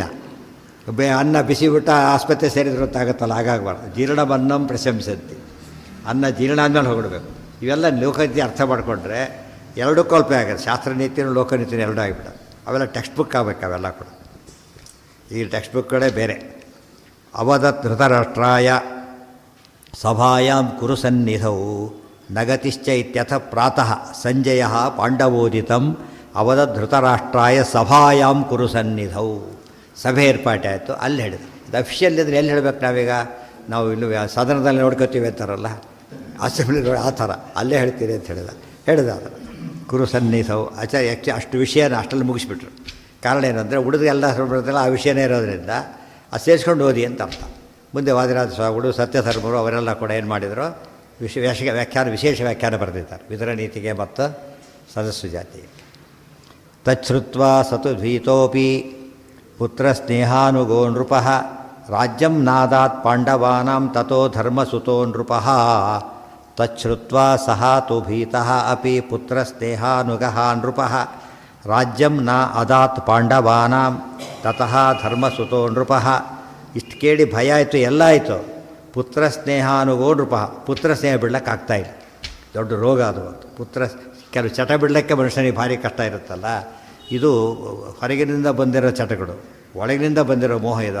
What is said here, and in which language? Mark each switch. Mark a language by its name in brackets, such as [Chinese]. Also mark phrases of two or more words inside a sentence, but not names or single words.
[Kannada] ಅನ್ನ ಬಿಸಿ ಊಟ ಆಸ್ಪತ್ರೆ ಸೇರಿದ್ರು ಅಂತ ಆಗುತ್ತಲ್ಲ, ಹಾಗಾಗಬಾರ್ದು. [Sanskrit] ಜೀರ್ಣವನ್ನಂ ಪ್ರಶಂಸಂತಿ. [Kannada] ಅನ್ನ ಜೀರ್ಣ ಆದಮೇಲೆ ಹೋಗಿಡ್ಬೇಕು. ಇವೆಲ್ಲ ಲೋಕನೀತಿ ಅರ್ಥ ಮಾಡಿಕೊಂಡ್ರೆ ಎರಡಕ್ಕೂ ಅಲ್ಪ ಆಗುತ್ತೆ. ಶಾಸ್ತ್ರ ನೀತಿನೂ ಲೋಕನೀತಿನೂ ಎರಡೂ ಆಗಿಬಿಡೋದು. ಅವೆಲ್ಲ [English] text book [Kannada] ಆಗಬೇಕು ಅವೆಲ್ಲ ಕೂಡ. ಈ ಟೆಕ್ಸ್ಟ್ ಬುಕ್ಗಳೇ ಬೇರೆ. [Sanskrit] ಅವದತ್ ಧೃತರಾಷ್ಟ್ರಾಯ ಸಭಾಯಾಂ ಕುರು ಸನ್ನಿಧೌ ನಗತಿಶ್ಚ ಇತ್ಯಥ ಪ್ರಾತಃ ಸಂಜಯ ಪಾಂಡವೋದಿತಂ ಅವದತ್ ಧೃತರಾಷ್ಟ್ರಾಯ ಸಭಾಯಾಂ ಕುರು ಸನ್ನಿಧೌ. [Kannada] ಸಭೆ ಏರ್ಪಾಟೆ ಆಯಿತು, ಅಲ್ಲಿ ಹೇಳಿದ್ರು. ಅದು ಅಫಿಷಿಯಲ್ ಇದ್ರೆ ಎಲ್ಲಿ ಹೇಳಬೇಕು ನಾವೀಗ? ನಾವು ಇಲ್ಲೂ ಸದನದಲ್ಲಿ ನೋಡ್ಕೋತೀವಿ ಅಂತಾರಲ್ಲ, ಅಸೆಂಬ್ಲಿ ಆ ಥರ ಅಲ್ಲೇ ಹೇಳ್ತೀರಿ ಅಂತ ಹೇಳಿದ ಅದನ್ನು [Sanskrit] ಕುರು ಸನ್ನಿಧೌ. [Kannada] ಅಷ್ಟು ವಿಷಯನ ಅಷ್ಟಲ್ಲಿ ಮುಗಿಸ್ಬಿಟ್ರು. ಕಾರಣ ಏನಂದರೆ ಉಳಿದು ಎಲ್ಲ ಬರ್ತಲ್ಲ ಆ ವಿಷಯನೇ ಇರೋದರಿಂದ ಅದು ಸೇರಿಸ್ಕೊಂಡು ಓದಿ ಅಂತ ಅರ್ಥ. ಮುಂದೆ ವಾದಿರಾಜ ಸ್ವಾಮಿಗಳು ಸತ್ಯಧರ್ಮರು ಅವರೆಲ್ಲ ಕೂಡ ಏನು ಮಾಡಿದರು? ವಿಶೇಷ ವ್ಯಾಖ್ಯಾನ ಬರೆದಿದ್ದಾರೆ ವಿದುರ ನೀತಿಗೆ ಮತ್ತು ಸದಸ್ಸು ಜಾತಿಗೆ. [Sanskrit] ತಚ್ಛ್ರುತ್ವಾ ಸತು ಧೀತೋಪಿ ಪುತ್ರ ಸ್ನೇಹಾನುಗೋ ನೃಪಃ ರಾಜ್ಯಂ ನಾದಾತ್ ಪಾಂಡವಾನಾಂ ತಥೋ ಧರ್ಮಸುತೋ ನೃಪಃ. ತಚ್ಛ್ರುತ್ವಾ ಸಹ ತು ಭೀತಃ ಅಪಿ ಪುತ್ರ ಸ್ನೇಹಾನುಗಃ ನೃಪಃ ರಾಜ್ಯಂ ನ ಅದಾತ್ ಪಾಂಡವಾನಾಂ ತತಃ ಧರ್ಮಸುತೋ ನೃಪಃ. [Kannada] ಇಷ್ಟು ಕೇಳಿ ಭಯ ಆಯಿತು, ಎಲ್ಲ ಆಯಿತು. [Sanskrit] ಪುತ್ರ ಸ್ನೇಹಾನುಗೋ ನೃಪಃ. [Kannada] ಪುತ್ರ ಸ್ನೇಹ ಬಿಡ್ಲಿಕ್ಕಾಗ್ತಾಯಿಲ್ಲ. ದೊಡ್ಡ ರೋಗ ಅದು. ಪುತ್ರ ಕೆಲವು ಚಟ ಬಿಡಲಿಕ್ಕೆ ಮನುಷ್ಯನಿಗೆ ಭಾರಿ ಕಷ್ಟ ಇರುತ್ತಲ್ಲ. ಇದು ಹೊರಗಿನಿಂದ ಬಂದಿರೋ ಚಟಗಳು, ಒಳಗಿನಿಂದ ಬಂದಿರೋ ಮೋಹ ಇದು.